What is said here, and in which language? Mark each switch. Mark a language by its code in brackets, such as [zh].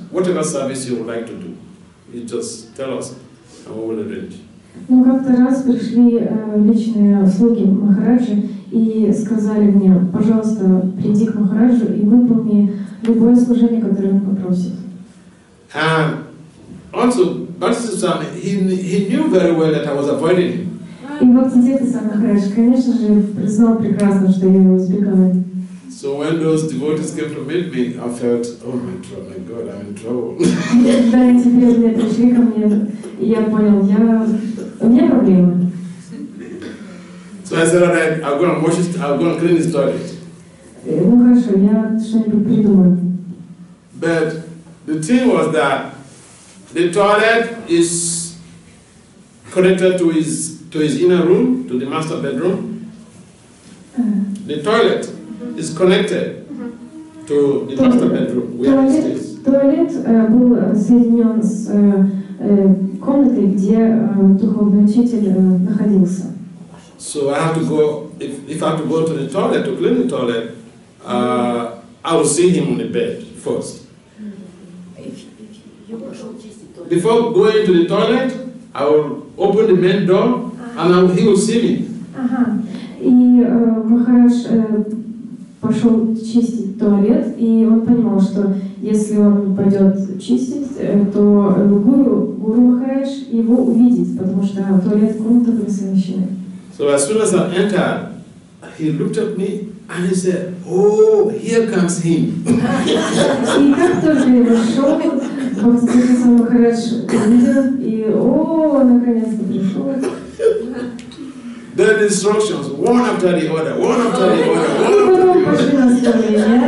[en] Whatever service you would like to do, you just tell us and we will arrange. [ru] Ну, как-то раз пришли личные слуги Махараджи и сказали мне, пожалуйста, приди к Махараджу и выполни любое служение, которое он попросит. [en] Also, Bhakti Swami, he knew very well that I was avoiding him. [ru] И Бхакти Свами Махарадж, конечно же, признал прекрасно, что я его избегаю. [en] So when those devotees came to meet me, I felt, oh my God, I'm in trouble. [ru] Когда эти преданные пришли ко мне, я понял, у меня проблемы. [en] So I said, all right, I'll go and clean his toilet. [ru] Ну хорошо, я что-нибудь придумаю. [en] But the thing was that the toilet is connected to his inner room, to the master bedroom. The toilet is connected to the master bedroom where he stays. [ru] Туалет был соединен с комнатой, где духовный учитель находился. [en] So I have to go, if I have to go to the toilet, to clean the toilet, I will see him on the bed first. Before going to the toilet, I will open the main door and he will see me. Ага. [ru] И Махарадж пошел чистить туалет, и он понимал, что если он пойдет чистить, то Гуру Махарадж его увидит, потому что туалет и комната были совмещены. [en] So as soon as I entered, he looked at me and he said, "Oh, here comes him." [ru] И как только я вошел, Бхакти Махарадж увидел, и наконец-то пришел. [en] Then instructions, one after the other, one after the other, one after the other.